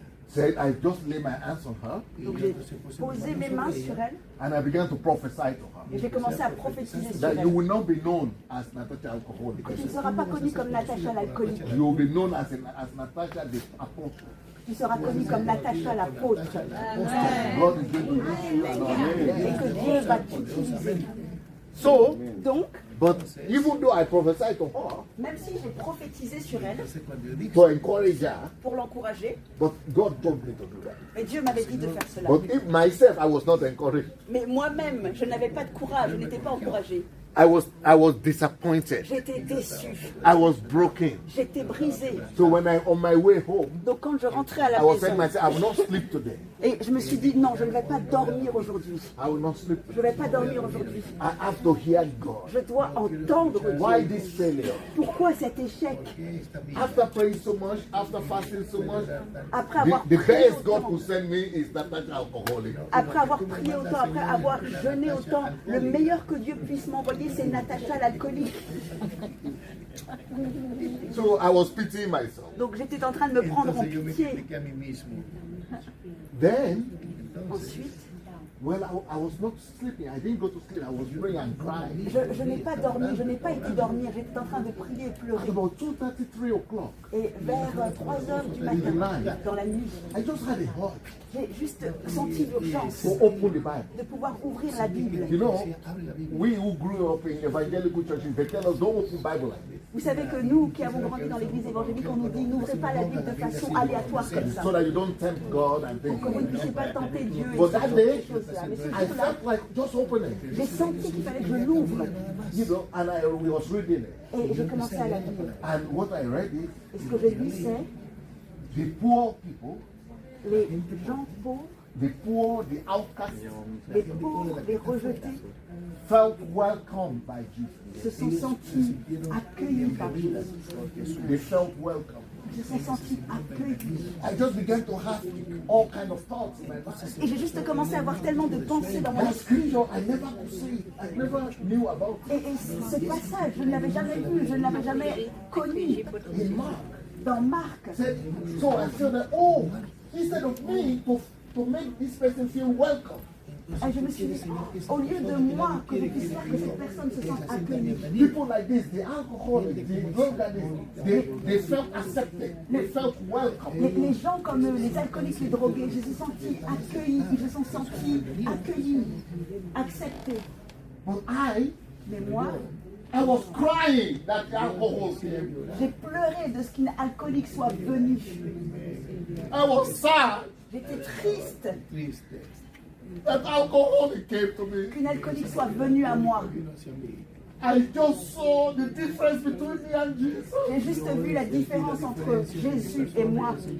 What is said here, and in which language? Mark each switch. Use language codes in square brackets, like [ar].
[en] Said, I just lay my hands on her [fr] Donc j'ai posé mes mains sur elle [en] and I began to prophesy to her [fr] et j'ai commencé à prophétiser sur [en] that you [fr] elle. [en] will not be known as Natasha alcoholic. [fr] Tu ne seras pas connu comme Natacha l'alcoolique, [en] You will be known as Natasha the apostle. [fr] tu seras connu comme Natacha l'apôtre [en] God is going to use you and honor [fr] que Dieu va t'utiliser. [en] you. So, [fr] Donc, [en] but even though I prophesied to her [fr] même si j'ai prophétisé sur elle [en] to encourage her, [fr] pour l'encourager, [en] but God told me to do that. [fr] mais Dieu m'avait dit de faire cela. [en] But if myself, I was not encouraged. [fr] Mais moi-même, je n'avais pas de courage, je n'étais pas encouragée. [en] I was disappointed. [fr] J'étais déçue, [en] I was broken. [fr] j'étais brisée. [en] So when on my way home, [fr] Donc quand je rentrais à la [en] I was saying [fr] maison, [en] myself, I will not sleep today. [fr] et je me suis dit non, je ne vais pas dormir aujourd'hui. [en] I will not sleep. [fr] Je ne vais pas dormir aujourd'hui. [en] I have to hear God. [fr] Je dois entendre [en] Why [fr] Dieu. [en] this failure? [fr] Pourquoi cet échec? [en] After praying so much, after fasting so much, [fr] Après avoir [en] the [fr] prié [en] best God [fr] autant, [en] could send me is Natasha alcoholic. [fr] après avoir prié autant, après avoir jeûné autant, le meilleur que Dieu puisse m'envoyer, c'est Natacha l'alcoolique. [en] So I was pitying myself. [fr] Donc j'étais en train de me prendre en pitié. [en] Then, [fr] Ensuite, [en] well, I was not sleeping. I didn't go to sleep. I was praying and crying. [fr] je n'ai pas dormi, je n'ai pas été dormir, j'étais en train de prier et [en] At [fr] pleurer. [en] about 2:30, 3 o'clock, [fr] Et vers 3 heures du matin, dans la nuit, [en] I just had a heart [fr] j'ai juste senti l'urgence [en] to open the Bible. [fr] de pouvoir ouvrir la Bible. [en] You know, we who grew up in evangelical churches, they tell us don't open Bible like this, [fr] Vous savez que nous qui avons grandi dans l'église évangélique, on nous dit n'ouvrez pas la Bible de façon aléatoire comme ça. [en] so that you don't tempt God and [fr] Pour [en] things. [fr] que vous ne puissiez pas tenter Dieu et [en] But [fr] ce [en] that [fr] genre [en] day, [fr] de choses-là. Mais ce [en] I [fr] jour-là, [en] felt like just open it, [fr] j'ai senti qu'il fallait que je l'ouvre. [en] you know, and we was reading it. [fr] Et j'ai commencé à la lire. [en] And what I read is [fr] Et ce que j'ai lu, c'est [en] the poor people, [fr] les gens pauvres, [en] the outcasts, [fr] les pauvres, les rejetés, [en] felt welcomed by Jesus. [fr] se sont sentis accueillis par Jésus. [en] They felt welcome. [fr] Ils se sont sentis accueillis. [en] I just began to have all kind of thoughts in my mind. [fr] Et j'ai juste commencé à avoir tellement de pensées dans mon [en] That [fr] esprit. [en] scripture, I never could see it. I never knew about it. [fr] Et ce passage, je ne l'avais jamais vu, je ne l'avais jamais connu. [en] In Mark, [fr] Dans Marc, [en] said, so I feel that, oh, instead of me to to make this person feel welcome. [fr] Et je me suis dit, au lieu de moi, que je puisse faire que cette personne se sente accueillie. [en] People like this, the alcoholics, the drug addicts, they felt accepted. They felt welcome. [fr] Les gens comme eux, les alcooliques, les drogués, je me suis senti accueillis, ils se sont sentis accueillis, acceptés. [en] But [fr] Mais moi, [en] I was crying that the alcohol came. [fr] j'ai pleuré de ce qu'une alcoolique soit venue. [en] I was sad [fr] J'étais triste [en] that alcoholic came to me. [fr] qu'une alcoolique soit venue à moi. [en] I just saw the difference between me and Jesus. [fr] J'ai juste vu la différence entre Jésus et moi.